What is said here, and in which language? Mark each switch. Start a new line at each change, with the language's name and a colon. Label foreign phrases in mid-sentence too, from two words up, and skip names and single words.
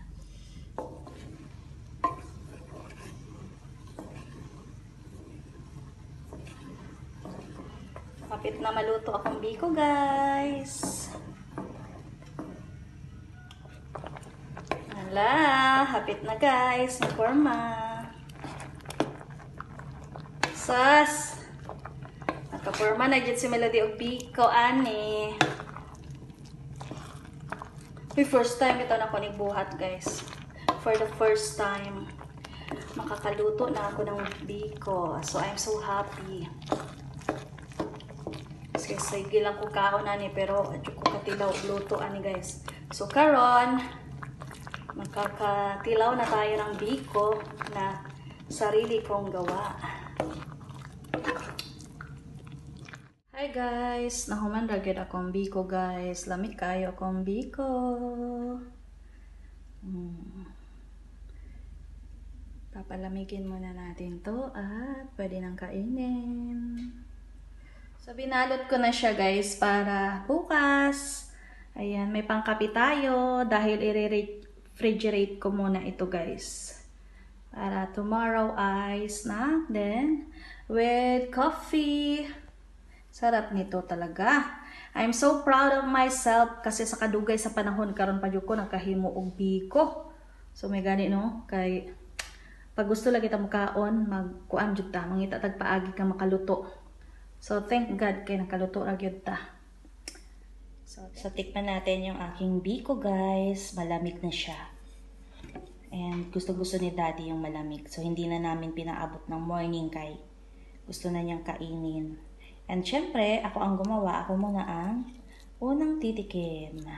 Cebuano: Kapit na maluto akong biko guys. Hala, hapit na guys, ang forma. Sas! Nakaporma na dyan si Melody og biko, ani.
English: The first time
Cebuano: ito na ko nagbuhat guys.
English: For the first time,
Filipino: makakaluto na ako ng biko.
English: So, I'm so happy.
Cebuano: Kasi sige lang ko kaon ani, pero adyo ko katilaw luto ani guys.
Filipino: So, karon makakatilaw na tayo ng biko na sarili kong gawa.
English: Hi guys!
Cebuano: Nahuman ragid akong biko guys. Lamig kayo akong biko.
Filipino: Papalamigin muna natin to at pwede nang kainin. So binalot ko na siya guys para bukas. Ayan, may pangkapi tayo dahil refrigerate ko muna ito guys.
English: Para tomorrow ay snack then with coffee.
Filipino: Sarap nito talaga.
English: I'm so proud of myself
Cebuano: kasi sa kadugay sa panahon karon pa jud ko nakahimo og biko. So may gani no kay pag gusto lagi ta mukaon magkuan jud ta mangita tag paagi ka makaluto. So
English: thank God
Cebuano: kay nakaluto ra gyud ta.
Filipino: So tikman natin yung aking biko guys. Malamig na siya. And gusto-gusto ni Daddy yung malamig. So, hindi na namin pinaabot ng morning kay gusto na niyang kainin. And syempre, ako ang gumawa. Ako muna ang unang titikim.